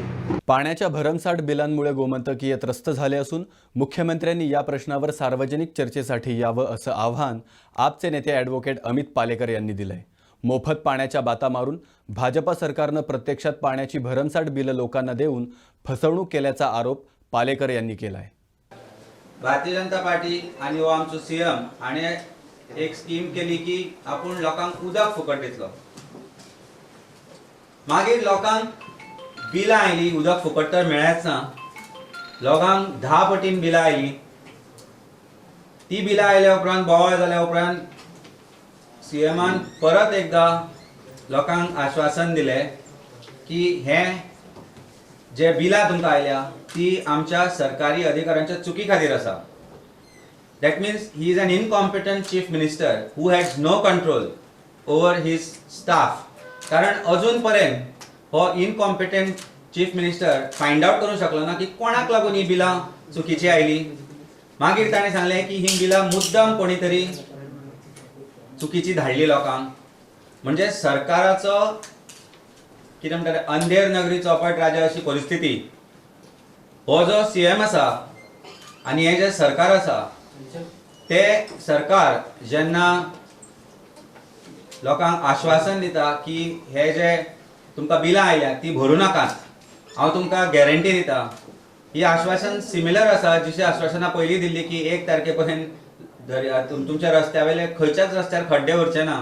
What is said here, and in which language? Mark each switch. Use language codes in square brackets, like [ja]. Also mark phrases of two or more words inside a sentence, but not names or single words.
[mr] पाण्याच्या भरमसाठ बिलांमुळे गोमंतकीय त्रस्त झाले असून मुख्यमंत्र्यांनी या प्रश्नावर सार्वजनिक चर्चेसाठी यावं असं आवाहन आपचे नेते ॲडव्होकेट अमित पालेकर यांनी दिलंय. मोफत पाण्याच्या बाता मारून भाजपा सरकारनं प्रत्यक्षात पाण्याची भरमसाठ बिलं लोकांना देऊन फसवणूक केल्याचा आरोप पालेकर यांनी केलाय. [kok] भारतीय जनता पार्टी आणि हो आमचो सीएम आणि एक स्कीम केली की आपण लोकांक उदक फुकट दितलो. मागीर लोकांक बिलां आयली, उदक फुकट तर मेळ्ळेंच ना, लोकांक 10 पटीन बिलां आयली. ती बिलां आयल्या उपरांत बोवाळ जाल्या उपरांत सीएमान परत एकदा लोकांक आश्वासन दिलें की हे जे बिलां तुमकां आयल्या ती आमच्या सरकारी अधिकाऱ्यांच्या चुकी खातीर आसा. [en] That means he is an incompetent chief minister who has no control over his staff. [kok] कारण अजून पर्यंत हो [en] incompetent chief minister find out [kok] करू शकलो ना की कोणाक लागून ही बिलां चुकीची आयली. मागीर ताणें सांगलें की ही बिलां मुद्दाम कोणी तरी चुकीची धाडली लोकांक. म्हणजे सरकाराचो कितें म्हणटाले [hi] अंधेर नगरी चौपट राजा [kok] अशी परिस्थिती. हो जो सीएम आसा आनी हे जे सरकार आसा ते सरकार जेन्ना लोकांक आश्वासन दिता की हे जे तुमकां बिलां आयल्या ती भरूं नाकात, हांव तुमकां गॅरंटी दिता, ही आश्वासन सिमिलर आसा जशी आश्वासनां पयलीं दिल्ली की 1 तारखेपर्यंत तुमच्या रस्त्या वयले खंयच्याच रस्त्यार खड्डे उरचे ना.